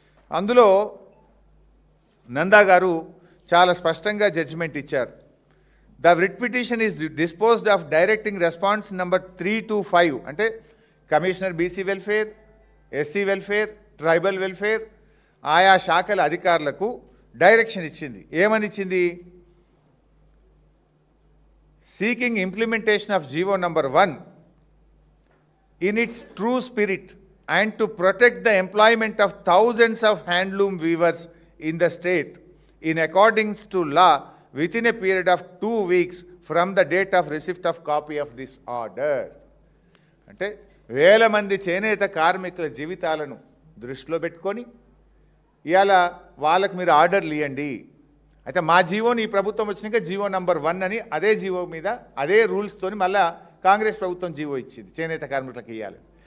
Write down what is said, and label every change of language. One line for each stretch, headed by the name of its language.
Telugu: అందులో నందా గారు చాలా స్పష్టంగా జడ్జిమెంట్ ఇచ్చారు.
English: the writ petition is disposed of directing response number 3 to 5
Telugu: అంటే commissioner BC welfare, SC welfare, tribal welfare ఆయా శాఖల అధికారులకు డైరెక్షన్ ఇచ్చింది. ఏమని ఇచ్చింది? Seeking implementation of GO number 1
English: in its true spirit and to protect the employment of thousands of handloom weavers in the state in accordance to law within a period of 2 weeks from the date of receipt of copy of this order.
Telugu: అంటే వేల మంది చేనేత కార్మికుల జీవితాలను దృష్టిలో పెట్టుకొని ఇవాళ వాళ్ళకు మీరు ఆర్డర్లు ఇవ్వండి. అయితే మా జీవోని ఈ ప్రభుత్వం వచ్చినాక జీవో నంబర్ 1 అని అదే జీవో మీద అదే రూల్స్తోని మళ్ళా కాంగ్రెస్ ప్రభుత్వం జీవో ఇచ్చింది చేనేత కార్మికులకు ఇవ్వాలి.